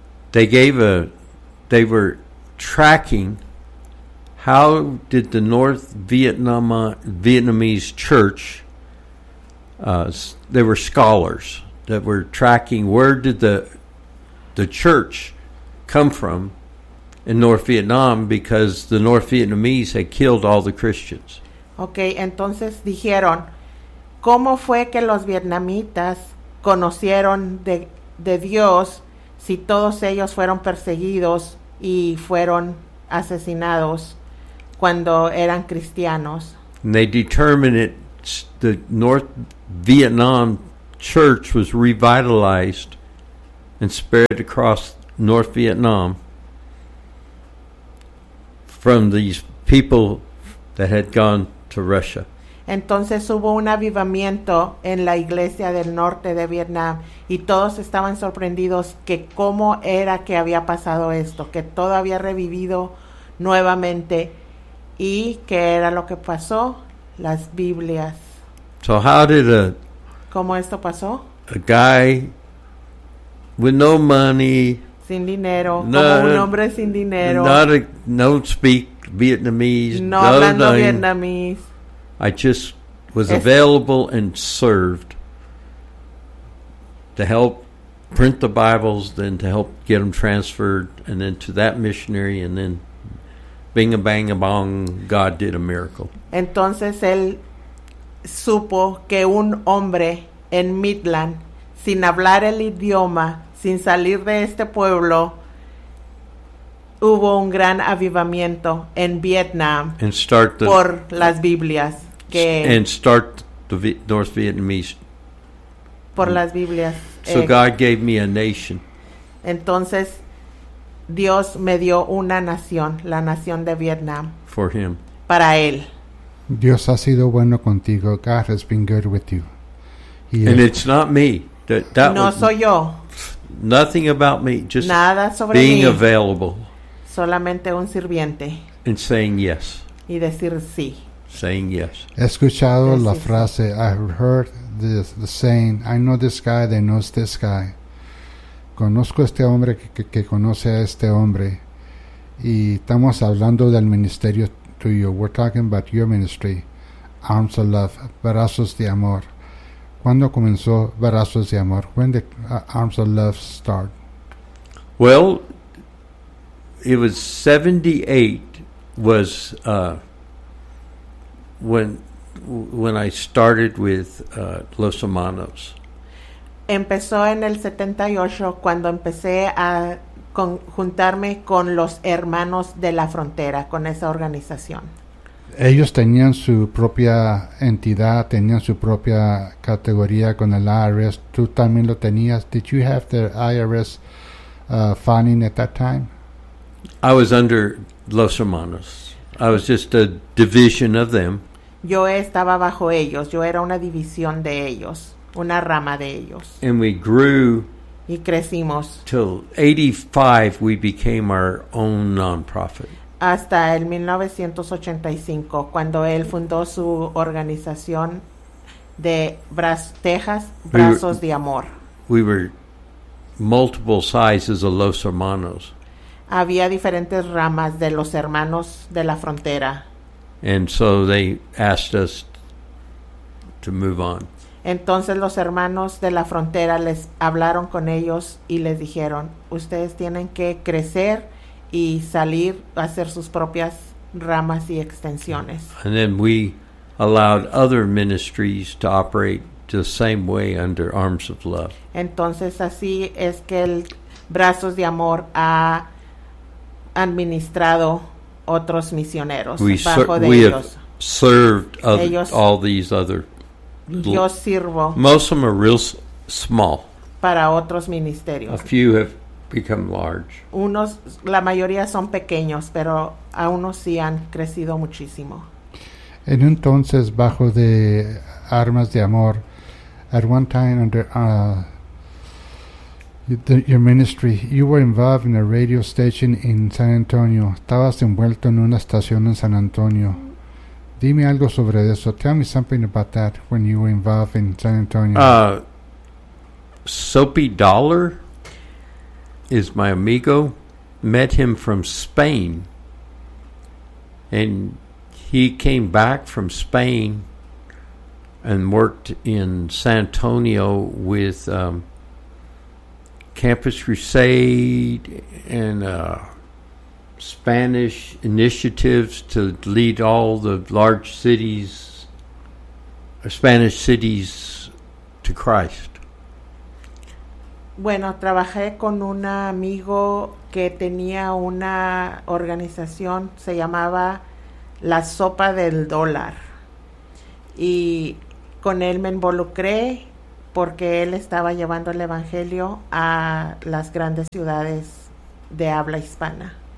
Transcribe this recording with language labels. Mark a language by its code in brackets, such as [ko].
[en] They were tracking how did the North Vietnamese church there were scholars that were tracking where did the church come from in North Vietnam, because the North Vietnamese had killed all the Christians. [es] Okay, entonces dijeron, ¿cómo fue que los vietnamitas conocieron de Dios si todos ellos fueron perseguidos y fueron asesinados cuando eran cristianos? [en] And they determined the North Vietnam church was revitalized and spread across North Vietnam from these people that had gone to Russia. [es] Entonces hubo un avivamiento en la iglesia del norte de Vietnam y todos estaban sorprendidos que cómo era que había pasado esto, que todo había revivido nuevamente y qué era lo que pasó, las Biblias. [en] So how did a, [es] ¿cómo esto pasó? [en] A guy with no money, [es] sin dinero, no, como un hombre sin dinero, [en] not a, no speak Vietnamese, [es] no hablando vietnamés. [en] I just was available and served to help print the Bibles, then to help get them transferred, and then to that missionary, and then bing a bang a bong, God did a miracle. [es] Entonces él supo que un hombre en Midland, sin hablar el idioma, sin salir de este pueblo, hubo un gran avivamiento en Vietnam [en] and start the, [es] por las Biblias. Que [en] and start the North Vietnamese. [es] Por las Biblias. [en] So God gave me a nation. [es] Entonces, Dios me dio una nación, la nación de Vietnam. [en] For him. [es] Para él. Dios ha sido bueno contigo. [en] God has been good with you. Yeah. And it's not me. That [es] no soy yo. [en] Nothing about me. Just [es] nada sobre [en] being [es] mí. [en] Available. [es] Solamente un sirviente. [en] And saying yes. [es] Y decir sí. [en] Saying yes. [es] He escuchado la frase, [en] I've heard the saying, I know this guy that knows this guy. [es] Conozco este hombre que conoce a este hombre. Y estamos hablando del ministerio tuyo. [en] We're talking about your ministry. Arms of love. [es] Brazos de amor. ¿Cuándo comenzó Brazos de amor? [en] When did Arms of Love start? Well, it was 78 was... When I started with Los Hermanos. [es] Empezó en el 78 cuando empecé a juntarme con los Hermanos de la Frontera, con esa organización. Ellos tenían su propia entidad, tenían su propia categoría con el IRS. ¿Tú también lo tenías? [en] Did you have the IRS funding at that time? I was under Los Hermanos. I was just a division of them. [es] Yo estaba bajo ellos, yo era una división de ellos, una rama de ellos. [en] And we grew. [es] Y crecimos. [en] Till 85 we became our own non-profit. [es] Hasta el 1985 cuando él fundó su organización de Brazos de Amor. [en] We were multiple sizes of Los Hermanos. [es] Había diferentes ramas de los Hermanos de la Frontera. [en] And so they asked us to move on. [es] Entonces los Hermanos de la Frontera les hablaron con ellos y les dijeron, ustedes tienen que crecer y salir a hacer sus propias ramas y extensiones. [en] And then we allowed other ministries to operate the same way under Arms of Love. [es] Entonces así es que el Brazos de Amor ha administrado otros misioneros [en] we [es] bajo de [en] we [es] ellos. [en] Have served other, [es] ellos, [en] all these other [es] yo sirvo [en] most of them are real small [es] para otros ministerios. [en] A few have become large. [es] Unos, la mayoría son pequeños, pero a unos sí han crecido muchísimo. En entonces bajo de Armas de Amor, [en] at one time under your ministry, you were involved in a radio station in San Antonio. [es] Estabas envuelto en una estación en San Antonio. Dime algo sobre eso. [en] Tell me something about that when you were involved in San Antonio. Soapy Dollar is my amigo. Met him from Spain. And he came back from Spain and worked in San Antonio with Campus Crusade and Spanish initiatives to lead all the large cities, Spanish cities, to Christ. [es] Bueno, trabajé con un amigo que tenía una organización, se llamaba La Sopa del Dólar. Y con él me involucré porque él estaba llevando el evangelio a las grandes ciudades de habla hispana.